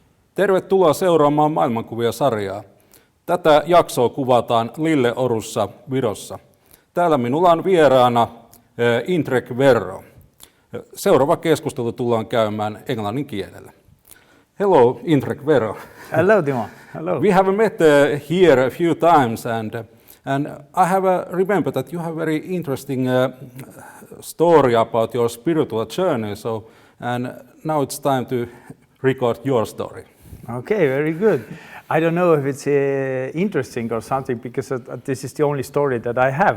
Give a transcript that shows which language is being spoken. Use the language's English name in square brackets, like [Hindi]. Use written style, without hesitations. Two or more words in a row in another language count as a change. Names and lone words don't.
[Finnish] Tervetuloa seuraamaan Maailmankuvia-sarjaa. Tätä jaksoa kuvataan Lilleorussa, Virossa. Täällä minulla on vieraana Indrek Verro. Seuraava keskustelu tullaan käymään englannin kielellä. [English] Hello, Indrek Verro. Hello, Timo. Hello. We have met here a few times, and I have remembered that you have very interesting story about your spiritual journey. And now it's time to record your story. Okay, very good. I don't know if it's interesting or something because this is the only story that I have.